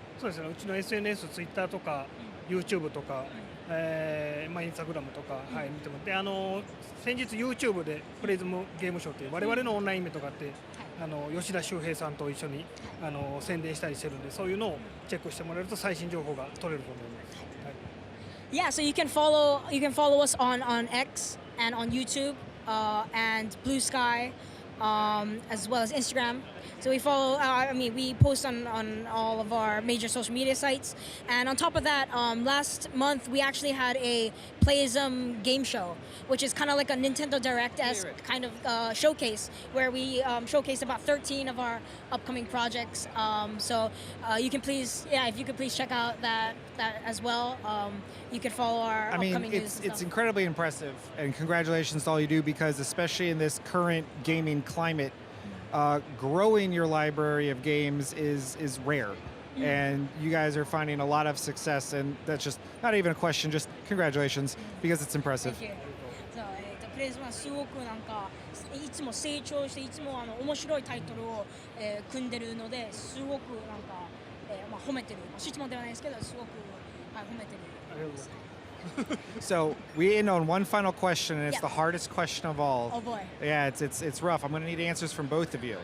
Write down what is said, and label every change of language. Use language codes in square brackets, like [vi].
[ja] そうですね、うちの SNS、Twitter とか、YouTube とか、まあ、Instagram とか、はい、見てもで先日 YouTube でプレイズムゲームショーという我々のオンラインイベントがあって、吉田修平さんと一緒に宣伝したりしてるんで、そういうのをチェックしてもらえると最新情報が取れると思います。はい [en] Yeah, so you can follow us on X and on YouTube and Blue Sky, as well as Instagram. So we post on all of our major social media sites. And on top of that, last month we actually had a Playism game show, which is kind of like a Nintendo Direct-esque kind of showcase where we showcased about 13 of our upcoming projects. So you can if you could please check out that as well. You could follow our upcoming news. It's incredibly impressive, and congratulations to all you do, because especially in this current gaming climate, growing your library of games is rare. And you guys are finding a lot of success, and that's just not even a question, just congratulations, because it's impressive. Thank you. [ja] そうプレイズムはすごくなんかいつも成長していつも面白いタイトルを、組んでるのですごくなんか、褒めてる質問ではないですけどすごく、褒めてる。 [en] So we end on one final question, and it's Yeah. the hardest question of all. Oh boy. Yeah, it's rough. I'm going to need answers from both of you.